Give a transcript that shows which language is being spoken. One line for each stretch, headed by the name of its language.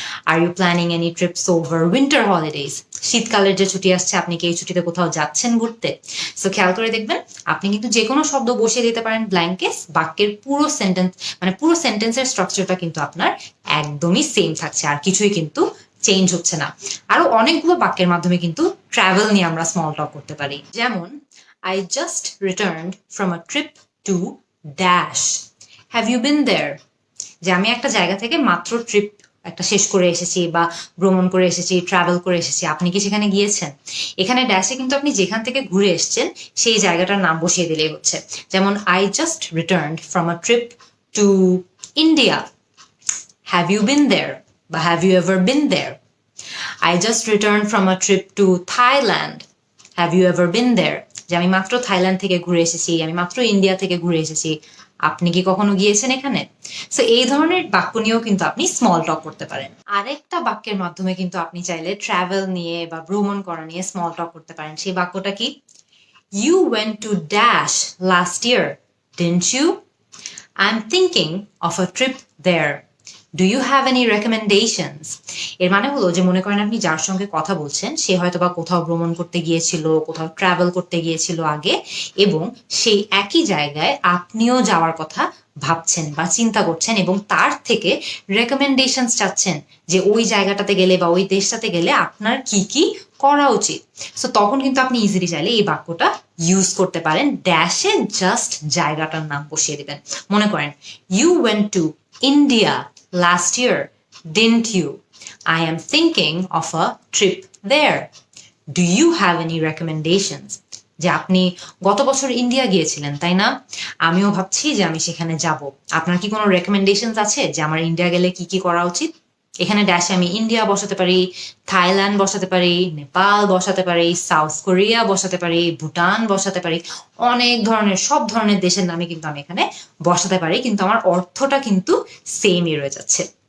English: Are you planning any trips over winter holidays?
Bangla: শীতকালের যে ছুটি আসছে, আপনি কি এই ছুটিতে কোথাও যাচ্ছেন ঘুরতে? সো খেয়াল করে দেখবেন, আপনি কিন্তু যে কোনো শব্দ বসিয়ে দিতে পারেন ব্ল্যাঙ্কে, বাক্যের পুরো সেন্টেন্স মানে পুরো সেন্টেন্সের স্ট্রাকচারটা কিন্তু আপনার একদমই সেম থাকছে, আর কিছুই কিন্তু চেঞ্জ হচ্ছে না। আরো অনেকগুলো বাক্যের মাধ্যমে কিন্তু ট্রাভেল নিয়ে আমরা স্মল টক করতে পারি। যেমন,
English: I just returned from a trip to dash. Have you been there?
Bangla: যে আমি একটা জায়গা থেকে মাত্র ট্রিপ একটা শেষ করে এসেছি বা ভ্রমণ করে এসেছি, ট্রাভেল করে এসেছি, আপনি কি সেখানে গিয়েছেন? এখানে ড্যাশে কিন্তু আপনি যেখান থেকে ঘুরে এসেছেন সেই জায়গাটার নাম বসিয়ে দিলেই হচ্ছে। যেমন,
English: I just returned from a trip to India. Have you been there?
Bangla: বা
English: have you ever been there? I just returned from a trip to Thailand. Have you ever been there?
Bangla: যে আমি মাত্র থাইল্যান্ড থেকে ঘুরে এসেছি, আমি মাত্র India থেকে ঘুরে এসেছি, আপনি কি কখনো গিয়েছেন এখানে? সো এই ধরনের বাক্য নিয়েও কিন্তু আপনি স্মল টক করতে পারেন। আরেকটা বাক্যের মাধ্যমে কিন্তু আপনি চাইলে ট্রাভেল নিয়ে বা ভ্রমণ করা নিয়ে স্মল টক করতে পারেন। সেই বাক্যটা কি?
English: You went to dash last year, didn't you? I'm thinking of a trip there. Do you have any recommendations?
Bangla: এর মানে হলো যে, মনে করেন আপনি যার সঙ্গে কথা বলছেন সে হয়তো বা কোথাও ভ্রমণ করতে গিয়েছিল, কোথাও ট্রাভেল করতে গিয়েছিল আগে, এবং সেই একই জায়গায় আপনিও যাওয়ার কথা ভাবছেন বা চিন্তা করছেন, এবং তার থেকে রেকমেন্ডেশনস চাচ্ছেন যে ওই জায়গাটাতে গেলে বা ওই দেশটাতে গেলে আপনার কি কি করা উচিত। সো তখন কিন্তু আপনি ইজিলি চাইলে এই বাক্যটা ইউজ করতে পারেন, ড্যাশে জাস্ট জায়গাটার নাম বসিয়ে দিবেন। মনে করেন,
English: You went to India last year, didn't you? I am thinking of a trip there. Do you have any recommendations?
Bangla: যে আপনি গত বছর ইন্ডিয়া গিয়েছিলেন, তাই না? আমিও ভাবছি যে আমি সেখানে যাব। আপনার কি কোনো রেকমেন্ডেশনস আছে যে আমার ইন্ডিয়া গেলে কি কি করা উচিত? এখানে ড্যাশে আমি ইন্ডিয়া বসাতে পারি, থাইল্যান্ড বসাতে পারি, নেপাল বসাতে পারি, সাউথ কোরিয়া বসাতে পারি, ভুটান বসাতে পারি, অনেক ধরনের সব ধরনের দেশের নামে কিন্তু আমি এখানে বসাতে পারি, কিন্তু আমার অর্থটা কিন্তু সেমই রয়ে যাচ্ছে।